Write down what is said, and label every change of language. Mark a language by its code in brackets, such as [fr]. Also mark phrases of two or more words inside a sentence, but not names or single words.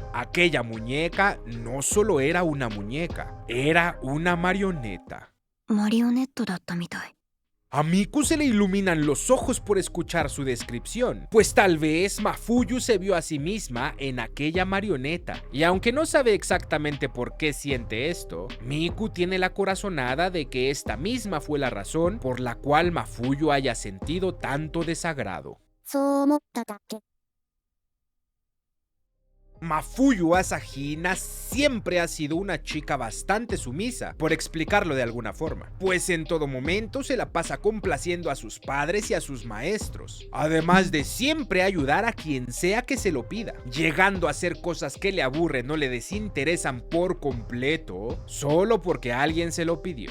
[es] Aquella muñeca no solo era una muñeca, era una marioneta. [ja] マリオネットだったみたい。 [es] A Miku se le iluminan los ojos por escuchar su descripción, pues tal vez Mafuyu se vio a sí misma en aquella marioneta, y aunque no sabe exactamente por qué siente esto, Miku tiene la corazonada de que esta misma fue la razón por la cual Mafuyu haya sentido tanto desagrado. [ja] そう思っただけ。 [es] Mafuyu Asahina siempre ha sido una chica bastante sumisa, por explicarlo de alguna forma, pues en todo momento se la pasa complaciendo a sus padres y a sus maestros, además de siempre ayudar a quien sea que se lo pida, llegando a hacer cosas que le aburren o le desinteresan por completo, solo porque alguien se lo pidió.